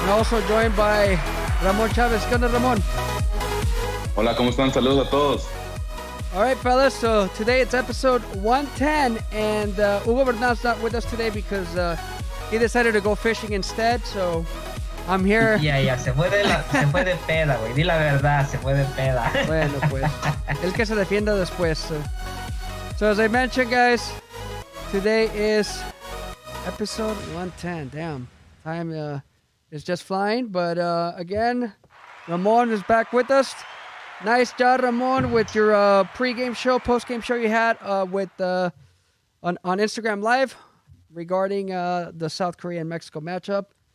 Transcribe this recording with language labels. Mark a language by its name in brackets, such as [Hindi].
[English] And also joined by Ramon Chavez. [Spanish] ¿Qué onda, Ramon? Hola, ¿cómo están? Saludos a todos. [English] All right, fellas, so today it's episode 110, and Hugo Bernal's not with us today because he decided to go fishing instead, so I'm here. [Spanish] Ya, se fue de peda, güey. Di la verdad, se fue de peda. Bueno, pues, el que se defienda después. [English] So as I mentioned, guys, today is episode 110. Damn, time is just flying, but again, Ramon is back with us. Nice job, Ramon, with your pre-game show, post-game show you had with on Instagram Live regarding the South Korea and Mexico matchup.